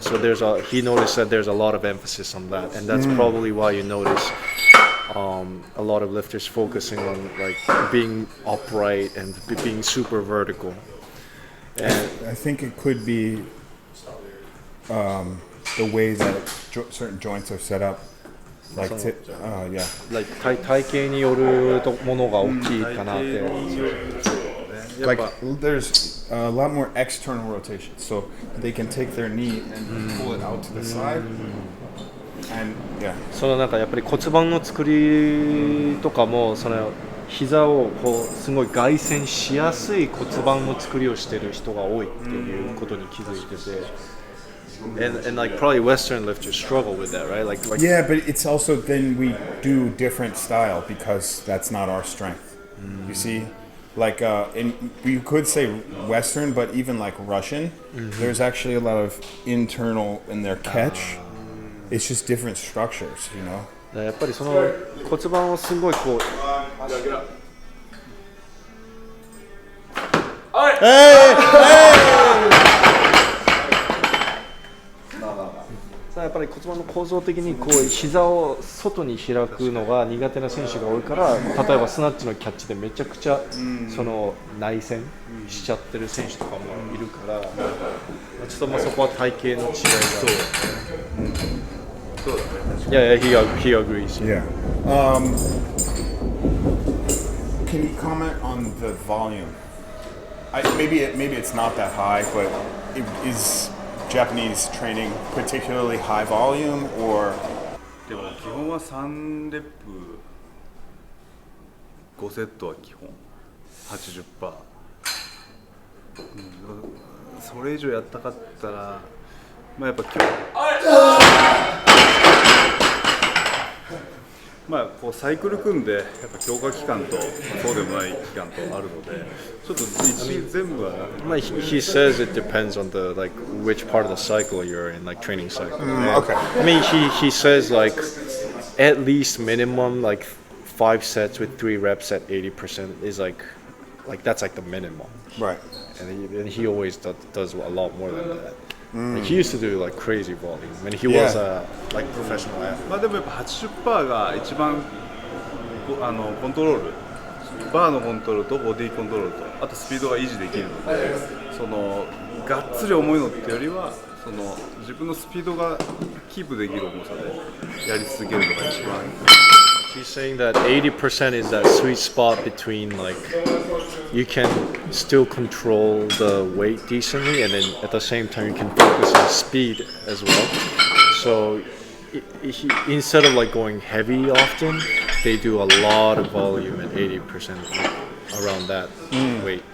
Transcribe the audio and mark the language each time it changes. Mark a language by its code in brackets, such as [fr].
[en] So he noticed that there's a lot of emphasis on that, and that's probably why you notice a lot of lifters focusing on like being upright and being super vertical. And I think it could be the way that certain joints are set up. Like, yeah. [ja] like 体型によるものが大きいかなって。 [en] Like, there's a lot more external rotation, so they can take their knee and pull it out to the side. And yeah. [ja] そのなんかやっぱり骨盤の作りとかもその膝をこうすごい外旋しやすい骨盤の作りをしてる人が多いっていうことに気づいてて。 [en] And like probably Western lifters struggle with that, right? Like Yeah, but it's also then we do different style because that's not our strength. You see, like you could say Western, but even like Russian, there's actually a lot of internal in their catch. It's just different structures, you know. [ja] やっぱりその骨盤をすごいこう。やっぱり骨盤の構造的にこう膝を外に開くのが苦手な選手が多いから例えばスナッチのキャッチでめちゃくちゃその内旋しちゃってる選手とかもいるからちょっとまあそこは体型の違いがそうだね [en] Yeah, he agrees. Yeah. Can you comment on the volume? Maybe it's not that high, but is Japanese training particularly high volume or? [ja] でも基本は3レップ5セットは基本 80%、それ以上やったかったらまあやっぱまあこうサイクル組んでやっぱ強化期間とそうでもない期間とあるのでちょっと全部はなくて。 [en] He says it depends on the like which part of the cycle you're in, like training cycle. Okay. I mean, he says like at least minimum like 5 sets with 3 reps at 80% is like that's like the minimum. Right. And he always does a lot more than that. Like he used to do like crazy volume, and he was like professional athlete. [ja] まあでもやっぱ 80% が一番コントロール、バーのコントロールとボディコントロールとあとスピードが維持できるので、そのがっつり重いのってよりはその自分のスピードがキープできる重さでやり続けるのが一番。 [en] He's saying that 80% is that sweet spot between like you can still control the weight decently, and then at the same time you can focus on speed as well. So instead of like going heavy often, they do a lot of volume at 80% around that weight.